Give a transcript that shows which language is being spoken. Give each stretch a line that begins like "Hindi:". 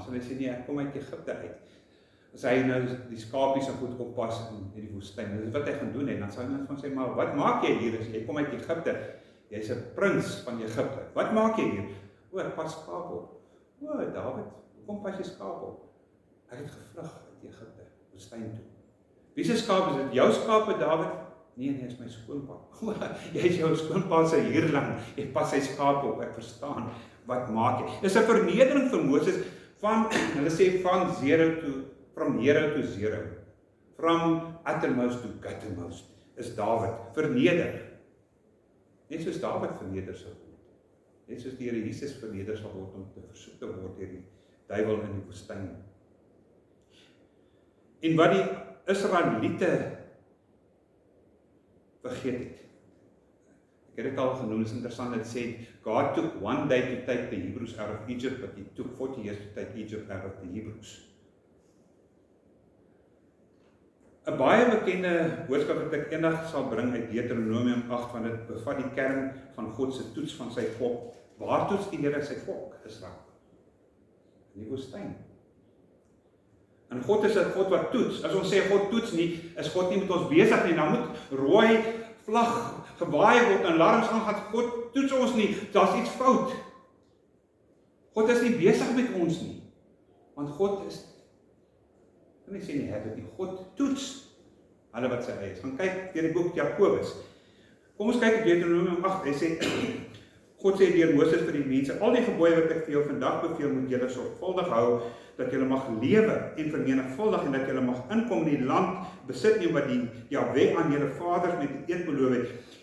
Afrikaans: Sal hy sê, nee, ek kom uit Egipte uit. As hy nou die skapies so goed oppas in die woestyn, dis wat hy gaan doen, en dan sal hy net van sê, maar wat maak jy hier? Jy kom uit Egipte, jy's 'n prins van Egipte. Wat maak jy hier? O, ek pas skaap op. O, Dawid, hoekom pas jy skaap op? Ek het gevlug uit Egipte, woestyn toe. Wie se skaap is dit? Jou skape, Dawid? Nee, is my skoonpa. Jy is jou skoonpa se huurling, jy pas sy skape op, ek verstaan. Wat maak jy? Dis 'n vernedering vir Moses van, hulle sê van
English: from hero to zero. From uttermost to guttermost
Afrikaans: is Dawid verneder. Net soos Dawid verneder sal word. Net soos die Here Jesus verneder sal word om te versoek te word deur die duiwel in die woestyn. En wat die Israeliete vergeet het. Ek het dit al genoem, is interessant, het sê,
English: God took one day to take the Hebrews out of Egypt, but he took 40 years to take Egypt out of the Hebrews.
Afrikaans: 'n baie bekende boodskap wat ek eendag sal bring uit Deuteronomium 8, van dit bevat die kern van God se toets van sy volk. Waar toets die Here sy volk, Israel? In die woestyn. En God is 'n God wat toets. As ons sê God toets nie, is God nie met ons besig nie. Dan moet rooi vlag gewaai word en alarms aangaan. God toets ons nie. Daar's iets fout. God is nie besig met ons nie. Want God is, kan ek sê nie, het dit nie. God toets hulle wat sy eie is. Gaan kyk deur die boek Jakobus. Kom ons kyk op Deuteronomium 8. Hy sê, God sê deur Moses vir die mense, al die gebooie wat ek vir jou vandag beveel, moet julle sorgvuldig hou, dat julle mag lewe en vermenigvuldig, en dat julle mag inkom in die land besit nie wat die Jahwe aan julle vaders met die eed beloof het.